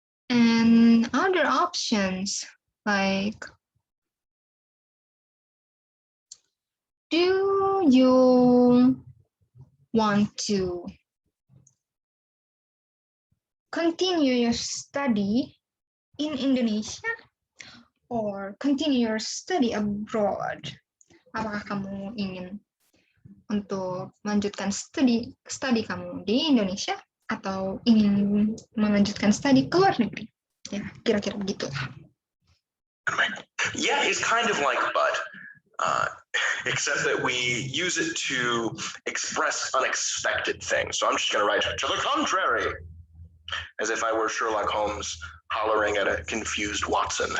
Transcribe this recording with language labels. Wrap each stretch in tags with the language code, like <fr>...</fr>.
<en>And other options like, do you want to continue your study in Indonesia or continue your study abroad?</en> <id>Apakah kamu ingin untuk melanjutkan studi kamu di Indonesia atau ingin melanjutkan studi ke luar negeri? Ya, kira-kira begitu.</id> <en>Yeah, it's kind of like but, except that we use it to express unexpected things. So I'm just going to write to the contrary, as if I were Sherlock Holmes hollering at a confused Watson.</en>